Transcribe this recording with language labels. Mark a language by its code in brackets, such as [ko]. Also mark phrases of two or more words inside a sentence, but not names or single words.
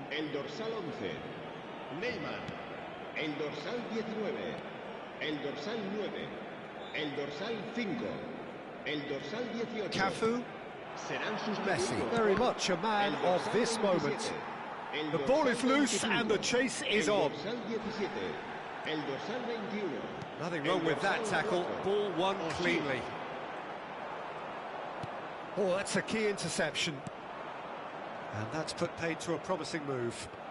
[ca] El dorsal 11, Neymar. El dorsal 19, el dorsal 9, el dorsal 5, el dorsal 18. Cafu. [en] Messi, very much a man of this moment. The ball is loose and the chase is on. Nothing wrong with that tackle. Ball won cleanly. Oh, that's a key interception. And that's put paid to a promising move.